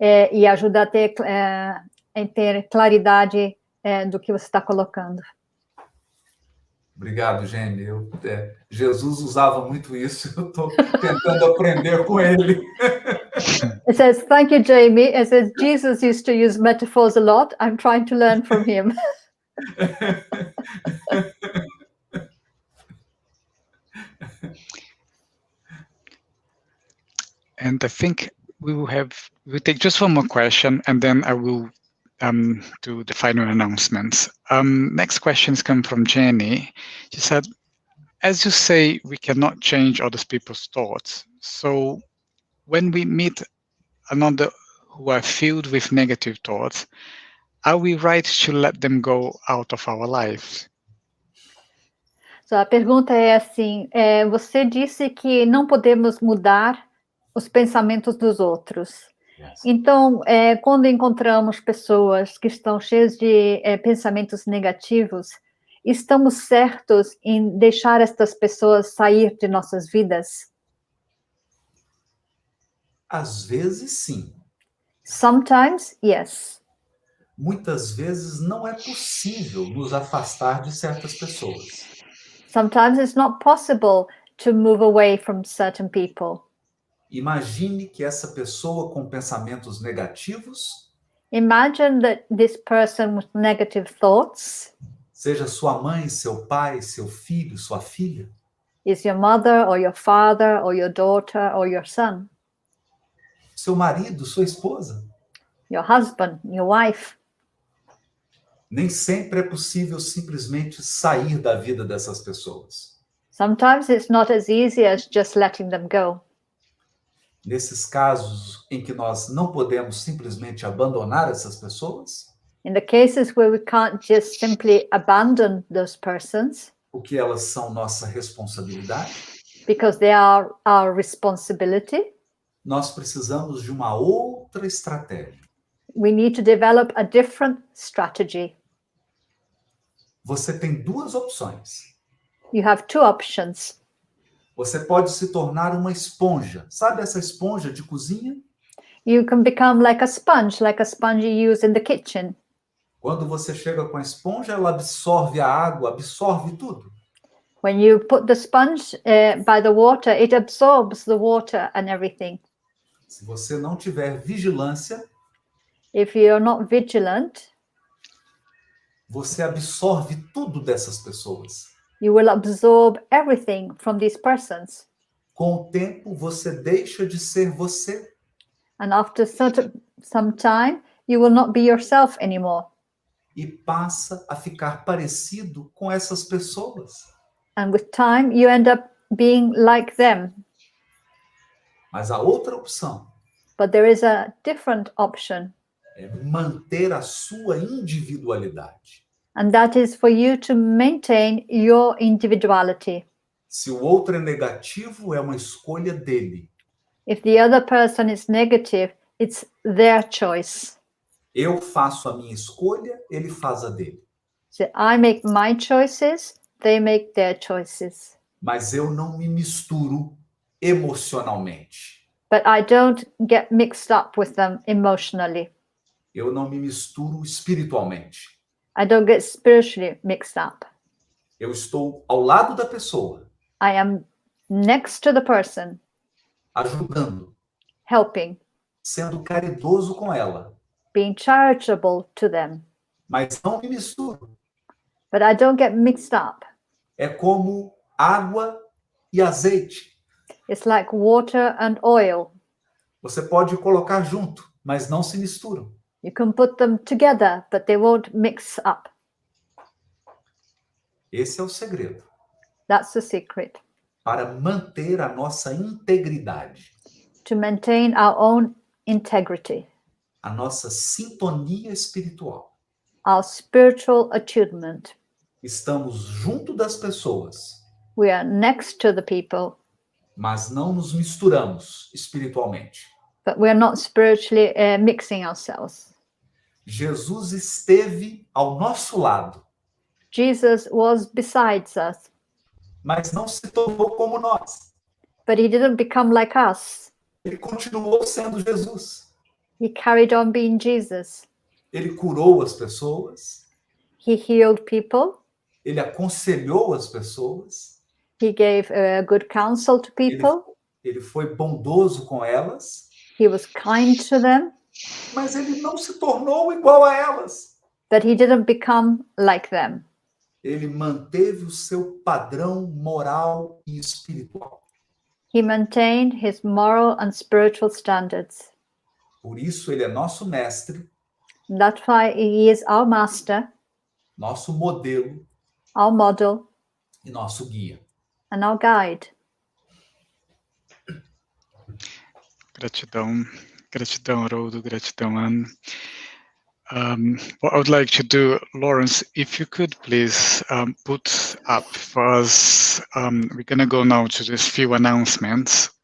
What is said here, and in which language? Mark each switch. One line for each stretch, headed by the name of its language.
Portuguese: E ajuda a ter claridade do que você está colocando. Obrigado, Jamie. Jesus usava muito isso. Eu estou tentando aprender com ele.
English: It says, thank you, Jamie. It says, Jesus used to use metaphors a lot. I'm trying to learn from him. And I think we'll take just one more question, and then I will do the final announcements. Next questions come from Jenny. She said, as you say, we cannot change other people's thoughts. So when we meet another who are filled with negative thoughts, are we right to let them go out of our lives?
Portuguese: So, a pergunta é assim, você disse que não podemos mudar os pensamentos dos outros.
English: Yes.
Portuguese: Então, quando encontramos pessoas que estão cheias de pensamentos negativos, estamos certos em deixar estas pessoas sair de nossas vidas? Às vezes, sim.
English: Sometimes, yes.
Portuguese: Muitas vezes não é possível nos afastar de certas pessoas.
English: Sometimes it's not possible to move away from certain people.
Portuguese: Imagine que essa pessoa com pensamentos negativos
English: Imagine that this person with negative thoughts
Portuguese: seja sua mãe, seu pai, seu filho, sua filha.
English: is your mother or your father or your daughter or your son,
Portuguese: Seu marido, sua esposa.
English: your husband, your wife.
Portuguese: Nem sempre é possível simplesmente sair da vida dessas pessoas.
English: Sometimes it's not as easy as just letting them go.
Portuguese: Nesses casos em que nós não podemos simplesmente abandonar essas pessoas,
English: In the cases where we can't just simply abandon those persons
Portuguese: porque elas são nossa responsabilidade,
English: because they are our responsibility,
Portuguese: nós precisamos de uma outra estratégia.
English: we need to develop a different strategy.
Portuguese: Você tem duas opções.
English: You have two options.
Portuguese: Você pode se tornar uma esponja. Sabe essa esponja de cozinha?
English: You can become like a sponge you use in the kitchen.
Portuguese: Quando você chega com a esponja, ela absorve a água, absorve tudo.
English: When you put the sponge by the water, it absorbs the water and everything.
Portuguese: Se você não tiver vigilância,
English: If you're not vigilant,
Portuguese: você absorve tudo dessas pessoas.
English: you will absorb everything from these persons.
Portuguese: Com o tempo, você deixa de ser você.
English: And after some time, you will not be yourself anymore.
Portuguese: E passa a ficar parecido com essas pessoas.
English: And with time, you end up being like them.
Portuguese: Mas a outra opção
English: But there is a different option.
Portuguese: é manter a sua individualidade.
English: And that is for you to maintain your individuality.
Portuguese: Se o outro é negativo, é uma escolha dele.
English: If the other person is negative, it's their choice.
Portuguese: Eu faço a minha escolha, ele faz a dele.
English: So I make my choices, they make their choices.
Portuguese: Mas eu não me misturo emocionalmente.
English: But I don't get mixed up with them emotionally.
Portuguese: Eu não me misturo espiritualmente.
English: I don't get spiritually mixed up.
Portuguese: Eu estou ao lado da pessoa,
English: I am next to the person,
Portuguese: ajudando,
English: helping,
Portuguese: sendo caridoso com ela,
English: being charitable to them.
Portuguese: mas não me misturo.
English: But I don't get mixed up.
Portuguese: É como água e azeite.
English: It's like water and oil.
Portuguese: Você pode colocar junto, mas não se misturam.
English: You can put them together, but they won't mix up.
Portuguese: Esse é o segredo
English: That's the secret.
Portuguese: para manter a nossa integridade,
English: To maintain our own integrity,
Portuguese: a nossa sintonia espiritual.
English: our spiritual attunement.
Portuguese: Estamos junto das pessoas,
English: We are next to the people,
Portuguese: mas não nos misturamos espiritualmente.
English: but we're not spiritually mixing ourselves.
Portuguese: Jesus esteve ao nosso lado,
English: Jesus was besides us,
Portuguese: mas não se tornou como nós.
English: but he didn't become like us.
Portuguese: Ele continuou sendo Jesus.
English: He carried on being Jesus.
Portuguese: Ele curou as pessoas,
English: He healed people.
Portuguese: ele aconselhou as pessoas,
English: He gave good counsel to people.
Portuguese: ele foi bondoso com elas,
English: He was kind to them,
Portuguese: mas ele não se tornou igual a elas.
English: but he didn't become like them.
Portuguese: Ele manteve o seu padrão moral e espiritual.
English: He maintained his moral and spiritual standards.
Portuguese: Por isso, ele é nosso mestre,
English: And that's why he is our master,
Portuguese: nosso modelo
English: our model,
Portuguese: e nosso guia.
English: and our guide.
Portuguese: Gratidão, gratidão, Haroldo, gratidão, Anne.
English: What I would like to do, Lawrence, if you could please put up for us, we're going to go now to these few announcements.